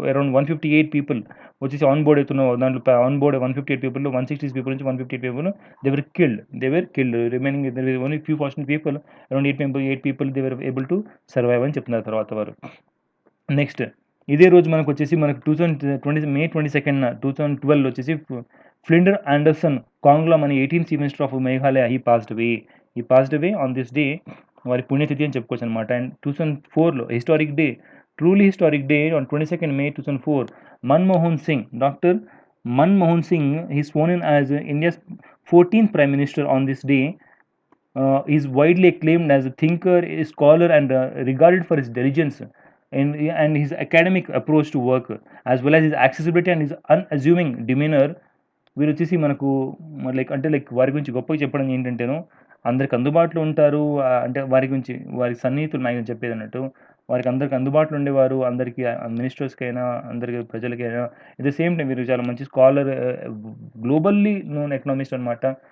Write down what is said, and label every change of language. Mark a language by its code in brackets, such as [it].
[en] around 158 people వచ్చేసి on board అవుతున్న దాంట్లో ఆన్ బోర్డ్ 158 పీపుల్ 160 పీపుల్ నుంచి 158 people they were killed remaining only few fortunate people around 8 people they were able to survive [te] అని చెప్తున్నారు తర్వాత వారు. నెక్స్ట్ ఇదే రోజు మనకు వచ్చేసి మనకు May 22nd 2012 వచ్చేసి ఫ్లిండర్ ఆండర్సన్ కాంగ్లా మన 18th chief minister of Meghalaya [en] he passed away on this day, [te] వారి పుణ్యతిథి అని చెప్పుకోవచ్చు అనమాట. [en] And 2004లో truly historic day on 22nd May 2004, Dr. Manmohan Singh, he is sworn in as India's 14th Prime Minister on this day. He is widely acclaimed as a thinker, a scholar, and regarded for his diligence and his academic approach to work, as well as his accessibility and his unassuming demeanor. [te] వీరు వచ్చేసి మనకు like వారి గురించి గొప్పగా చెప్పడం ఏంటంటేను అందరికి అందుబాటులో ఉంటారు. అంటే వారి గురించి వారి సన్నిహితులు నాకు చెప్పేది అన్నట్టు వారికి అందరికి అందుబాటులో ఉండేవారు, అందరికీ మినిస్టర్స్కైనా అందరికి ప్రజలకైనా. [en] at the same time [te] వీరు చాలా మంచి [en] Scholar, globally known economist అనమాట.